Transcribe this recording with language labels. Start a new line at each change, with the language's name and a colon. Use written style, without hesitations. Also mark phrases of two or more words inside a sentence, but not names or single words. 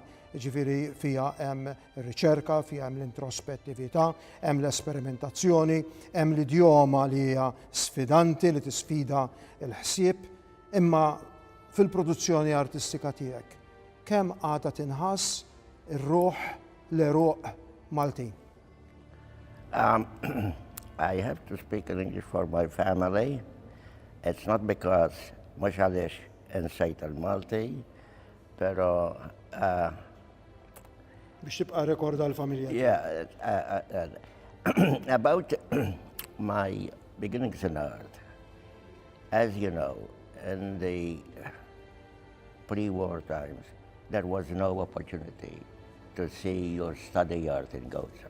Maltese: Ġifiri fija hemm ir-riċerka, fija hemm l-introspettività, hemm l-esperimentazzjoni, hemm l-idjoma li hija sfidanti li tisfida l-ħsieb, imma fil-produzzjoni artistika tiegħek kemm għadha tinħass ir-ruħ l-eruq Maltin?
English: I have to speak in English for my family. It's not because
Maltese: mhux għaliex insejt il-Malti, però biex tibqa' rekorda l-familja.
English: Yeah, about my beginnings in art. As you know, in the pre-war times, there was no opportunity to see or study art in Gozo.